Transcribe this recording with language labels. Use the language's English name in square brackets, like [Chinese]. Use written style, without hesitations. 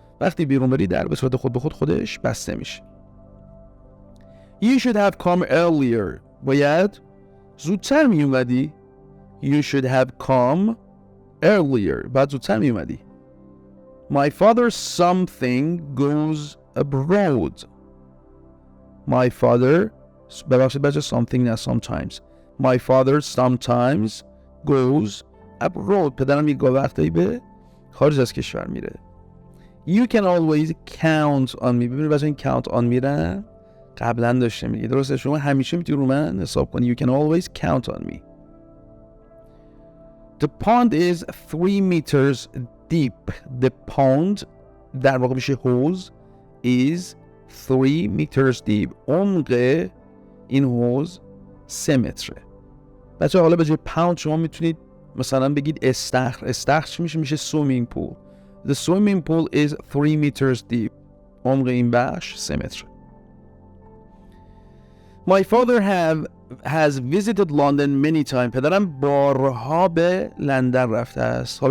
[Persian] وقتی بیرون بری در به صورت خود به خودش بسته میشه. [English] You should have come earlier. [Persian] باید زودتر می اومدی. [English] You should have come earlier. [Persian] باید زودتر می اومدی. [English] My father something goes abroad. My father [Persian] ببخشید بچه [English] something نه sometimes. My father sometimes goes abroad. [Persian] پدرم یک وقتایی به خارج از کشور میره. [English] You can always count on me. [Persian] ببینید بچه این count on میرن قبلا داشته میگه. درسته شما همیشه میتونی رو من حساب کنی. [English] You can always count on me. The pond is 3 meters deep. The pond [Persian] در واقع میشه حوض [English] is 3 meters deep. [Persian] عمق این حوض 3 متره. بچه حالا به جای پاوند شما میتونید مثلا بگید استخر چی میشه؟ میشه swimming pool. [English] The swimming pool is 3 meters deep. [Persian] عمق این بخش 3 متره. [English] My father has visited London many times. [Persian] پدرم بارها به لندن رفته است.